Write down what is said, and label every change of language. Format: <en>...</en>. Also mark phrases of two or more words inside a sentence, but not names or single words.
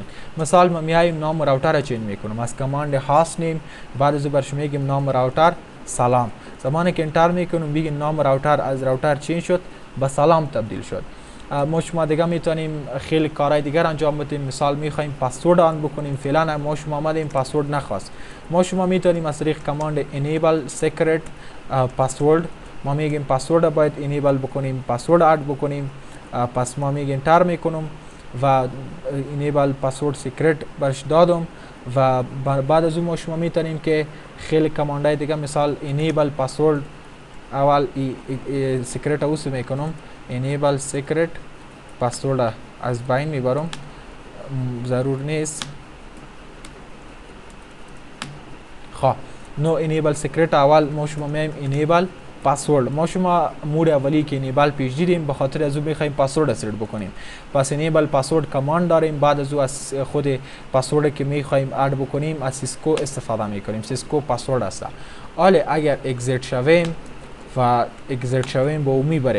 <fa>مثال ما میایم نام راوتر را چنج میکنم از کماند</fa> <en>host name,</en> <fa>بعد از بر شما میگیم نام راوتر سلام. زمانی که انتر میکنم بگیم نام راوتر از راوتر چنج شد به سلام تبدیل شد. ما شما دیگه میتونیم خیلی کارهای دیگر انجام بدیم. مثال میخوایم پسورد آن بکنیم، فعلا ما شما آمدیم پسورد نخواست. ما شما میتونیم از طریق کماند</fa> <en>enable secret password</en> <fa>ما میگیم پسورد باید enable بکنیم،</fa> <en>password add</en> <fa>بکنیم. پس ما میگیم انتر میکنم و</fa> <en>enable password secret</en> <fa>برش دادم و بعد از اون ما شما میتونیم که خیلی کماندهای دیگه مثال</fa> <en>enable password</en> <fa>اول</fa> <en>secret use</en> <fa>میکنم،</fa> <en>enable secret password</en> <fa>از بین میبرم، ضرور نیست. خب نو</fa> <en>enable secret</en> <fa>اول ما شما میایم</fa> <en>enable password.</en> <fa>ما شما مود اولی که enable پیش دیدیم به خاطر از اون میخوایم پسورد اسرت بکنیم. پس</fa> <en>enable password command</en> <fa>داریم. بعد از اون از خود پسورد که میخوایم اد بکنیم از سیسکو استفاده میکنیم. سیسکو پسورد است. حالا اگر اگزیت شویم و اگزیت شویم با اون میبریم.</fa>